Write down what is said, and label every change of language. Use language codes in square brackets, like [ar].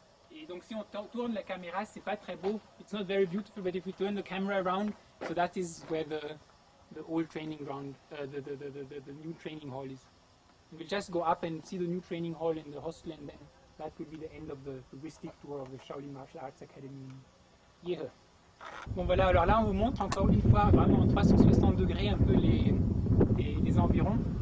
[fr] Et donc si on tourne la caméra, c'est pas très beau. [en] It's not very beautiful, but if we turn the camera around, so that is where the old training ground, the new training hall is. And we'll just go up and see the new training hall in the hostel, and then that will be the end of the touristic tour of the Shaolin Martial Arts Academy. Yeah. [fr] Bon voilà, alors là on vous montre encore une fois vraiment en 360 degrés un peu les environs.